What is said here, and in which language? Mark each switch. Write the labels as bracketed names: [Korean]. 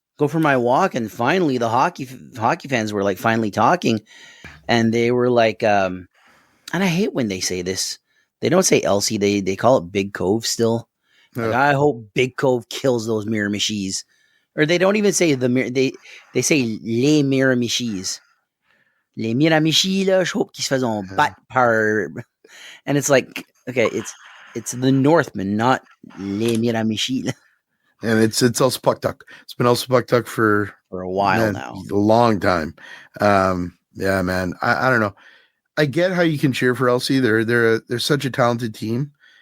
[English] Go for my walk, and finally the hockey fans were like finally talking, and they were like, and I hate when they say this. They don't say LC, they call it Big Cove still. Like, I hope Big Cove kills those Miramichis. Or they don't even say they say les Miramichis. [French] Les Miramichis, là, je hope qu'ils se faisent battre par. [English] And it's like, okay, it's the Northmen, not les Miramichis. And it's also puck tuck. It's been also puck tuck for a while now. A long time. Yeah, man. I don't know. I get how you can cheer for LC. They're such a talented team.